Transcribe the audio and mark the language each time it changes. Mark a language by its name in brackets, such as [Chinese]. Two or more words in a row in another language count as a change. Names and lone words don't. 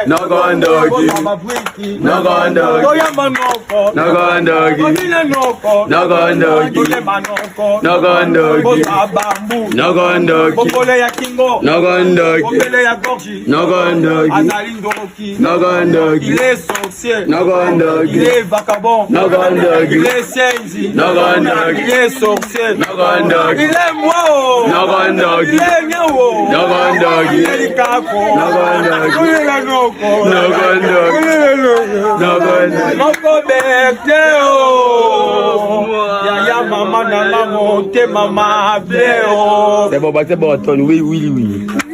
[Lingala] Nogondogi. Yo, mabwiki. Nogondogi. Yo, ya manoko. Nogondogi. Oye na noko. Nogondogi. Oye manoko. Nogondoki. Bosa bambu. Nogondoki. Bokole ya kingo. Nogondoki. Bokole ya gorge. Nogondoki. Azali ndoki. Nogondoki. [French] Il est sorcier. Nogondoki. Il est vagabond. Nogondoki. Il est senzi. Nogondoki. Il est sorcier. Nogondoki. Il est moi, oh. Nogondoki. Il est mien, oh. Nogondoki. Il est likako. Nogondoki. Il est la no- Nogo, nogo. Nogo, nogo. [Lingala] Moko bete o. Yaya mama na nga motema mabe o. [French] C'est bon, bah, c'est bon, Antoine. Oui, oui, oui.